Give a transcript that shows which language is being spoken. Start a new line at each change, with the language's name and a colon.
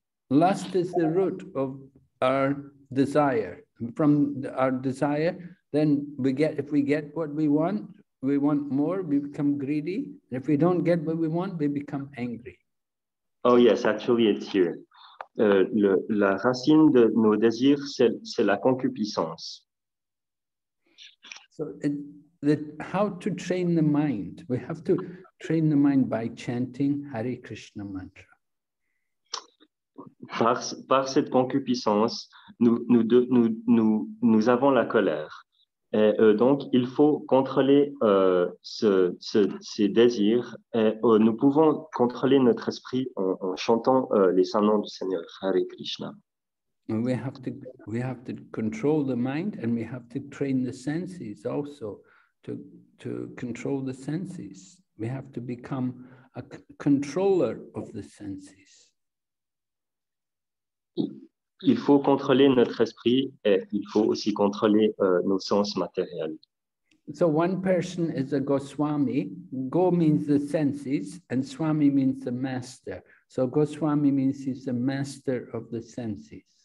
English: Lust is the root of our desire. From our desire, then if we get what we want, we want more, we become greedy. And if we don't get what we want, we become angry. Oh yes, actually it's here.
French: La racine de nos désirs, c'est la concupiscence.
English: So how to train the mind? We have to train the mind by chanting Hare Krishna mantra.
French: Par cette concupiscence, nous avons la colère. Et donc, il faut contrôler ces désirs. Et nous pouvons contrôler notre esprit en chantant les saints noms du Seigneur, Hare Krishna.
English: And we have to control the mind, and we have to train the senses also to control the senses. We have to become a controller of the senses.
French: Il faut contrôler notre esprit et il faut aussi contrôler nos sens matériels.
English: So one person is a Goswami. Go means the senses, and Swami means the master. So Goswami means he's the master of the senses.